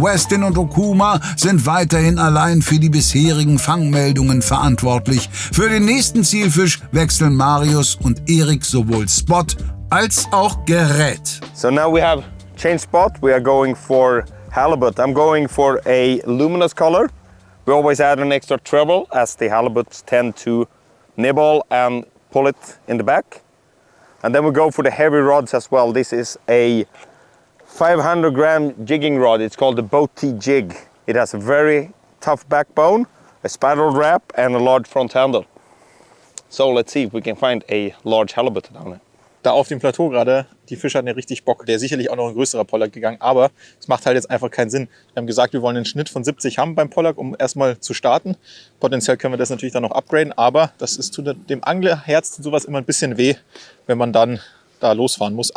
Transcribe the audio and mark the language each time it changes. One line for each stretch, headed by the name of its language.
German: Westin und Okuma sind weiterhin allein für die bisherigen Fangmeldungen verantwortlich. Für den nächsten Zielfisch wechseln Marius und Erik sowohl Spot als auch Gerät.
English: So now we have changed spot. We are going for halibut. I'm going for a luminous color. We always add an extra treble as the halibuts tend to nibble and pull it in the back. And then we go for the heavy rods as well. This is a 500-gram jigging rod. It's called the Boat-T jig. It has a very tough backbone, a spiral wrap and a large front handle. So let's see if we can find a large halibut down there.
German: Da auf dem Plateau gerade, die Fische hatten ja richtig Bock. Der ist sicherlich auch noch ein größerer Pollock gegangen, aber es macht halt jetzt einfach keinen Sinn. Wir haben gesagt, wir wollen einen Schnitt von 70 haben beim Pollock, um erstmal zu starten. Potenziell können wir das natürlich dann noch upgraden, aber das ist tut dem Anglerherz tut sowas immer ein bisschen weh, wenn man dann da losfahren muss.